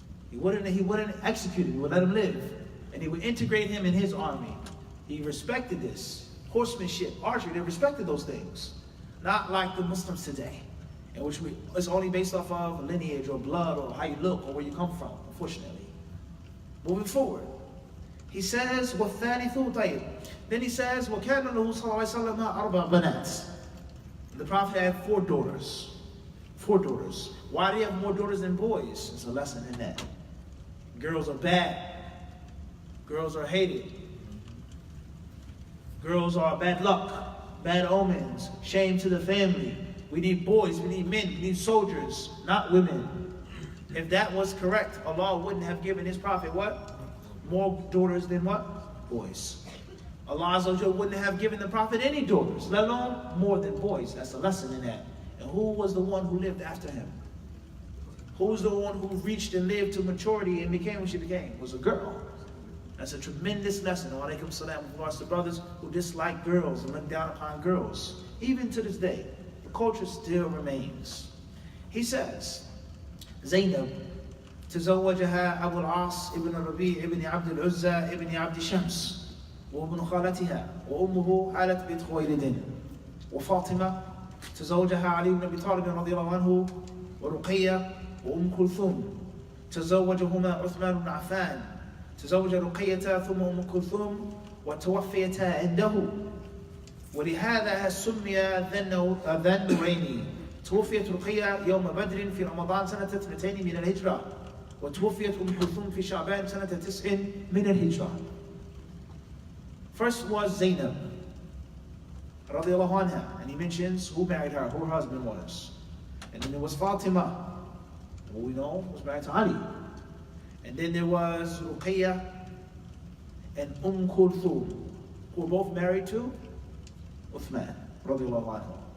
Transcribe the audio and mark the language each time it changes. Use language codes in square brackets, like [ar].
[en] He wouldn't execute him, he would let him live. And he would integrate him in his army. He respected this. Horsemanship, archery, they respected those things. Not like the Muslims today, in which it's only based off of lineage or blood or how you look or where you come from, unfortunately. Moving forward, he says, [ar] then he says, وَكَانَ لَهُ صَلَّى اللَّهُ عَلَيْهِ وَسَلَّمَ أَرْبَعَ بَنَاتٍ. [en] The Prophet had 4 daughters. 4 daughters. Why do you have more daughters than boys? It's a lesson in that. Girls are bad. Girls are hated. Girls are bad luck, bad omens, shame to the family. We need boys, we need men, we need soldiers, not women. If that was correct, Allah wouldn't have given his prophet what? More daughters than what? Boys. Allah Azza wa Jalla wouldn't have given the prophet any daughters, let alone more than boys. That's a lesson in that. And who was the one who lived after him? Who was the one who reached and lived to maturity and became what she became? It was a girl. That's a tremendous lesson, alaykum salam, with regards to brothers who dislike girls and look down upon girls. Even to this day, the culture still remains. He says, [ar] Zainab, تزوجها أبو العاص ابن الربيع ابن عبد العزى ابن عبد شمس وابن خالتها وأمه حالة بنت خويلد وفاطمة تزوجها علي بن أبي طالب رضي الله عنه ورقية وأم كلثوم تزوجهما عثمان بن عفان تزوج رقية ثم أم كلثوم وتوفيتا عنده ولهذا سمي ذا النورين. توفيت رقية يوم بدر في رمضان سنة 2 من الهجرة وتوفيت أم كلثوم في شعبان سنة 9 من الهجرة. [en] First was Zainab [ar] رضي الله عنها, [en] and he mentions who married her, who her husband was. And then there was Fatima, who we know was married to Ali. And then there was Ruqayya and Kulthum, who were both married to Uthman radiallahu anhu.